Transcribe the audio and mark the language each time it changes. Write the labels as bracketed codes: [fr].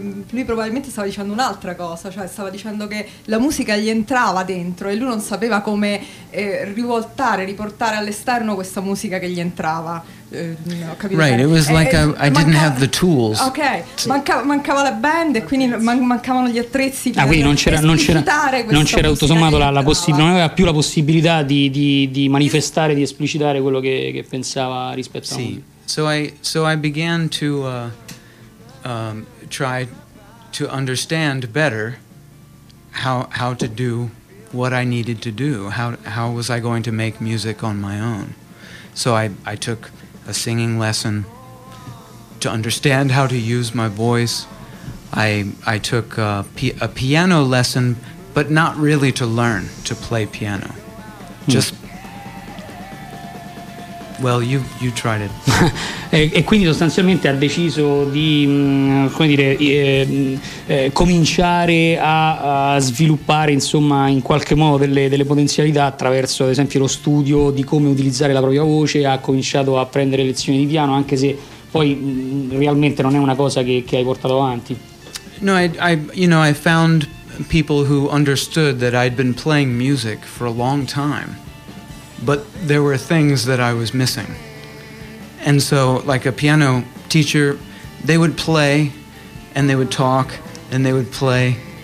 [it] Lui probabilmente stava dicendo un'altra cosa, cioè stava dicendo che la musica gli entrava dentro e lui non sapeva come rivoltare, riportare all'esterno questa musica che gli entrava. [en] Right, it was like I didn't have the tools. [it] Ok, mancava la band e quindi mancavano gli attrezzi. Ah, quindi non c'era tutto sommato la possibilità, non aveva più la possibilità di manifestare, di esplicitare quello che pensava rispetto sì. a me. [en] So I began to try to understand better how to do what I needed to do. How was I going to make music on my own? So I took a singing lesson to understand how to use my voice. I took a piano lesson, but not really to learn to play piano. Well, you tried it. [it] E quindi sostanzialmente ha deciso di, come dire, cominciare a sviluppare, insomma, in qualche modo delle potenzialità attraverso, ad esempio, lo studio di come utilizzare la propria voce. Ha cominciato a prendere lezioni di piano, anche se poi realmente non è una cosa che hai portato avanti. [en] No, I found people who understood that I'd been playing music for a long time. But there were things that I was missing. And so, like a piano teacher, they would play, and they would talk, and they would play.